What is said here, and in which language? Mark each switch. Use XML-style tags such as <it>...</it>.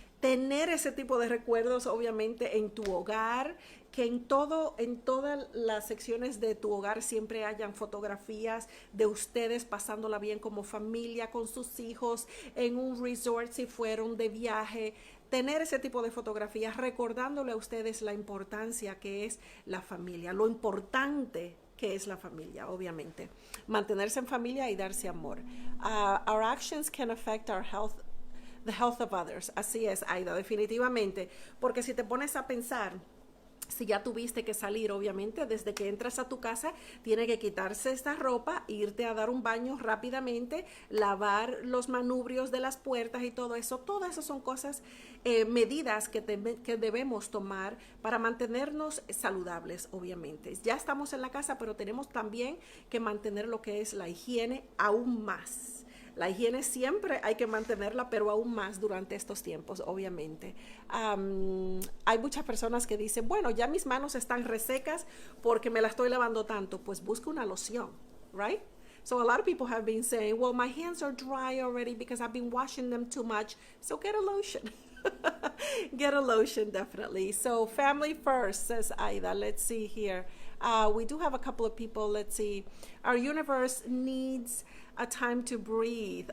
<es>Tener ese tipo de recuerdos, obviamente, en tu hogar, que en todas las secciones de tu hogar siempre hayan fotografías de ustedes pasándola bien como familia, con sus hijos, en un resort si fueron de viaje. Tener ese tipo de fotografías recordándole a ustedes la importancia que es la familia, lo importante que es la familia, obviamente. Mantenerse en familia y darse amor.</es> <en>Our actions can affect our health, the health of others.</en> <es>Así es, Aida, definitivamente. Porque si te pones a pensar, si ya tuviste que salir, obviamente, desde que entras a tu casa, tiene que quitarse esta ropa, irte a dar un baño rápidamente, lavar los manubrios de las puertas y todo eso. Todas esas son cosas, medidas que debemos tomar para mantenernos saludables, obviamente. Ya estamos en la casa, pero tenemos también que mantener lo que es la higiene aún más. La higiene siempre hay que mantenerla, pero aún más durante estos tiempos, obviamente. Hay muchas personas que dicen, bueno, ya mis manos están resecas porque me las estoy lavando tanto. Pues busca una loción, right?</es> <en>So a lot of people have been saying, well, my hands are dry already because I've been washing them too much. So get a lotion. Get a lotion, definitely. So family first, says Aida. Let's see here. We do have a couple of people. Let's see. Our universe needs a time to breathe.</en>